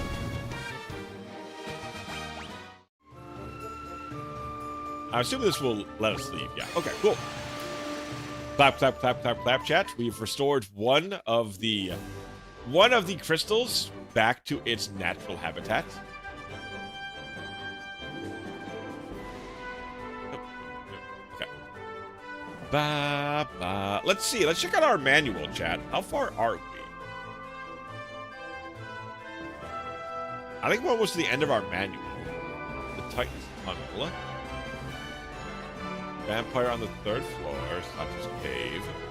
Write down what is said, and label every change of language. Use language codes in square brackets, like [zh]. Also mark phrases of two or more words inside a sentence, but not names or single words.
[en] I assume this will let us leave. Yeah. Okay. Cool. Clap, clap, clap, clap, clap, chat. We've restored one of the crystals back to its natural habitat. Okay. Ba ba. Let's see. Let's check out our manual, chat. How far are we? I think we're almost to the end of our manual. The Titan's Tunnel. Vampire on the 3rd floor, Sadra's cave.